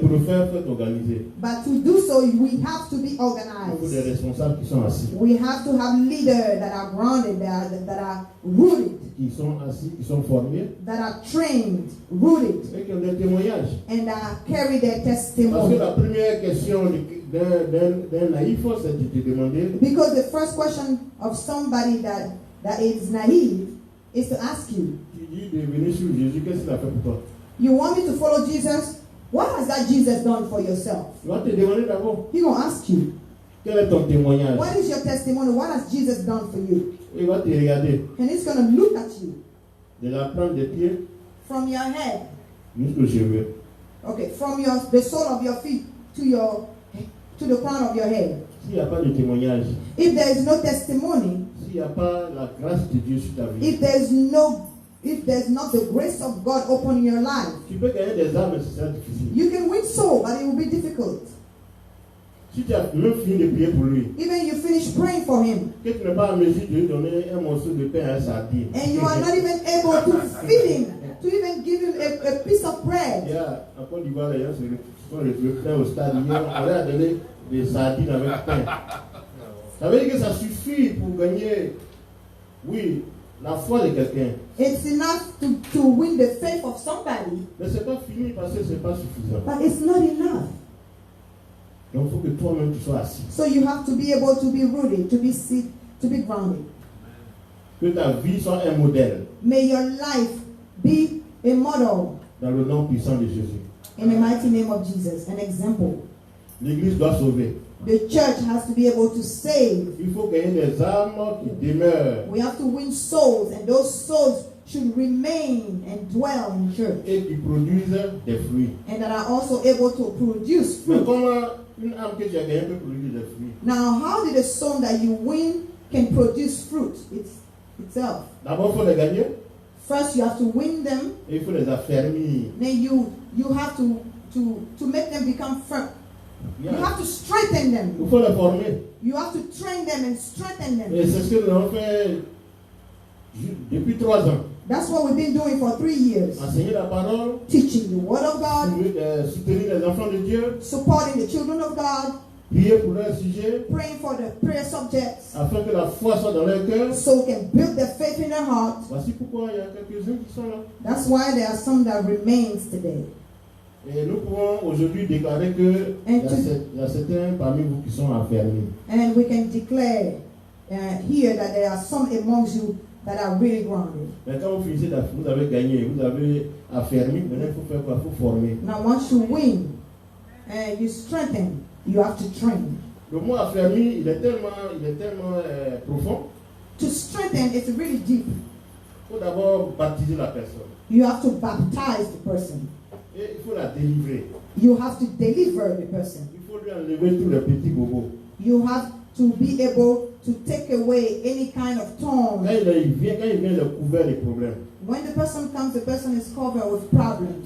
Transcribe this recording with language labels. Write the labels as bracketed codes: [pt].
[fr] pour le faire, il faut organiser. [en] But to do so, we have to be [fr] Il faut des [en] organized. [fr] responsables qui sont assis. [en] We have to have leaders that are grounded, that are rooted, [fr] Qui sont assis, qui sont formés [en] that are trained, rooted, [fr] et qui ont des témoignages. [en] and carry their [fr] Parce que [en] testimony. [fr] la première question d'un naïf, c'est de te demander [en] Because the first question of somebody that is naive is to ask you, [fr] Tu dis de venir sur Jésus, qu'est-ce qu'il a fait pour toi? [en] you want me to follow Jesus? What has that Jesus done for yourself? [fr] Tu vas te demander d'abord, [en] He gonna ask you, quel est ton témoignage? what is your testimony? What has Jesus done for you? [fr] Il va te regarder, [en] And he's gonna look at you [fr] de la plante des pieds [en] from your head, [fr] jusqu'aux cheveux. [en] okay, from the sole of your feet to the crown of your head. [fr] S'il n'y a pas de témoignage, [en] If there is no testimony, [fr] s'il n'y a pas la grâce de Dieu sur ta vie, [en] if there's not the grace of God upon your life, [fr] tu peux gagner des âmes, mais ce sera difficile. [en] you can win soul, but it will be difficult. [fr] Si tu as même fini de prier pour lui, [en] Even you finish praying for him, [fr] que tu n'es pas en mesure de lui donner un morceau de pain à un sardine. [en] and you are not even able to feed him, to even give him a piece of bread. [fr] Yeah, en Côte d'Ivoire, les gens se sont retrouvés plein au stade. Hier, on leur a donné des sardines avec pain. Ça veut dire que ça suffit pour gagner, oui, la foi de quelqu'un. [en] It's enough to win the faith of somebody, [fr] Mais ce n'est pas fini parce que ce n'est pas suffisant. [en] but it's not enough. [fr] Donc il faut que toi-même tu sois assis. [en] So you have to be able to be rooted, to be grounded. [fr] Que ta vie soit un modèle [en] May your life be a model [fr] dans le nom puissant de Jésus. [en] in the mighty name of Jesus, an example. [fr] L'Église doit sauver. [en] The church has to be able to save. [fr] Il faut gagner des âmes qui demeurent [en] We have to win souls, and those souls should remain and dwell in church, [fr] et qui produisent des fruits. [en] and that are also able to produce [fr] Mais [en] fruit. [fr] comment une âme que tu as gagnée peut produire des fruits? [en] Now, how did a soul that you win can produce fruit itself? [fr] D'abord, il faut les gagner [en] First, you have to win them. [fr] et il faut les affermir. [en] Then you have to make them become firm. You Yeah. have to strengthen them. [fr] Il faut les former. [en] You have to train them and strengthen them. [fr] Et c'est ce que nous avons fait depuis 3 ans. [en] That's what we've been doing for 3 years. [fr] Enseigner la parole, [en] Teaching the Word of God, [fr] soutenir les enfants de Dieu, [en] supporting the children of God, [fr] prier pour leur sujet, [en] praying for the prayer subjects, [fr] afin que la foi soit dans leur cœur. [en] so we can build their faith in their heart. [fr] Voici pourquoi il y a quelques-uns qui sont là. [en] That's why there are some that remains today. [fr] Et nous pouvons aujourd'hui déclarer que il y a certains parmi vous qui sont enfermés. [en] And we can declare here that there are some amongst you that are really grounded. [fr] Mais quand vous finissez, vous avez gagné, vous avez affermi, maintenant il faut faire quoi? Il faut former. [en] Now once you win and you strengthen, you have to train. [fr] Le mot affermi, il est tellement profond. [en] To strengthen, it's really deep. [fr] Il faut d'abord baptiser la personne. [en] You have to baptize the person. [fr] Et il faut la délivrer. [en] You have to deliver the person. [fr] Il faut lui enlever tous les petits bobos. [en] You have to be able to take away any kind of [fr] Quand [en] tongue. [fr] il vient, il est couvert des problèmes. [en] When the person comes, the person is covered with problems.